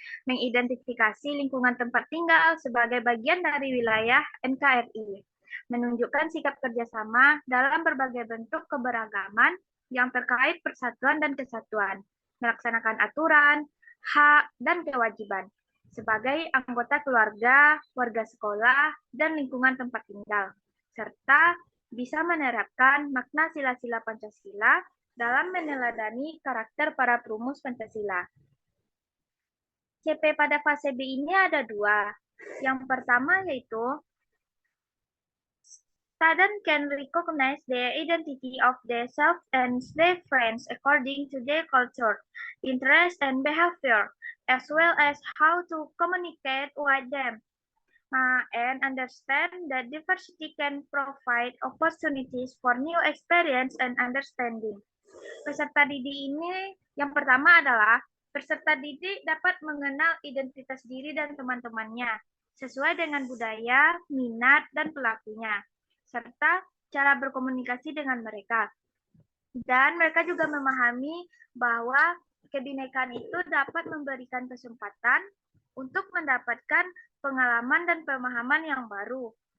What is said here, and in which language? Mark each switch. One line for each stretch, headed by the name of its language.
Indonesian: Mengidentifikasi lingkungan tempat tinggal sebagai bagian dari wilayah NKRI, menunjukkan sikap kerjasama dalam berbagai bentuk keberagaman yang terkait persatuan dan kesatuan, melaksanakan aturan, hak, dan kewajiban sebagai anggota keluarga, warga sekolah, dan lingkungan tempat tinggal, serta bisa menerapkan makna sila-sila Pancasila dalam meneladani karakter para perumus Pancasila. CP pada fase B ini ada dua. Yang pertama yaitu
English: students can recognize the identity of their self and their friends according to their culture, interest, and behavior, as well as how to communicate with them, and understand that diversity can provide opportunities for new experience and understanding.
Indonesian: Peserta didik ini yang pertama adalah peserta didik dapat mengenal identitas diri dan teman-temannya sesuai dengan budaya, minat, dan pelakunya, serta cara berkomunikasi dengan mereka. Dan mereka juga memahami bahwa kebinekaan itu dapat memberikan kesempatan untuk mendapatkan pengalaman dan pemahaman yang baru.